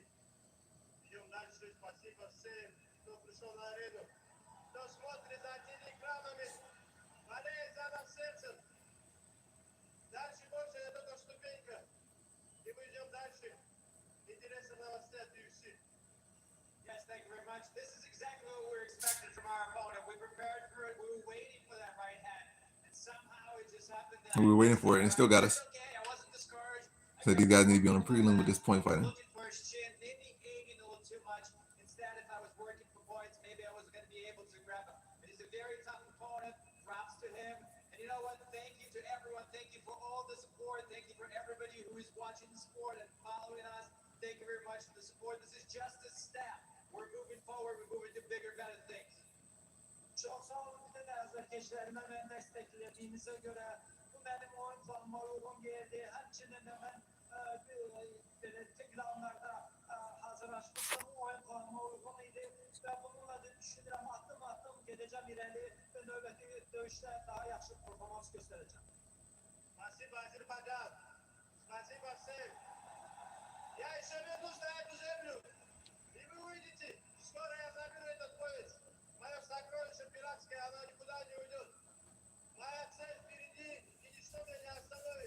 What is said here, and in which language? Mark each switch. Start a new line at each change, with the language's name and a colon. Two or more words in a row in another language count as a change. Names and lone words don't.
Russian: Идем дальше. Спасибо всем, кто пришел на арену. Кто смотрит за телеэкранами, болеет за нас сердцем. Дальше больше это только ступенька. И мы идем дальше. Интересные новости от UFC.
English: Yes, thank you very much. This is exactly what we were expecting from our opponent. We prepared for it. We were waiting for that right hand. And somehow it just happened that We were waiting for it and it still got us. okay. I wasn't discouraged. So these guys need to be on a prelim with this point fighting. Looking for his chin, maybe aiming a little too much. Instead, if I was working for points, maybe I wasn't going to be able to grab him. But he's a very tough opponent. Props to him. And you know what? Thank you to everyone. Thank you for all the support. Thank you for everybody who is watching the sport and following us. Thank you very much for the support. This is just a step. We're moving forward. We're moving to bigger, better things.
Turkish: Çok sağ olun bütün azarkeşlerime ben desteklediğinize göre bu benim oyun planıma uygun geldi. Hepsinin de ben tekrarlarda hazırlaşmıştım. Oyun planıma uygun idi. Ve bununla da düşünürüm adım gideceğim ileri ve
Azerbaijani: növbəti dövüşte
Turkish: daha yaxşı performans göstereceğim.
Russian: Спасибо, Азербайджан. Спасибо всем. Я еще вернусь на эту землю. И вы увидите, скоро я заберу этот пояс. Мое сокровище пиратское, оно никуда не уйдет. Моя цель впереди, и ничто меня не остановит.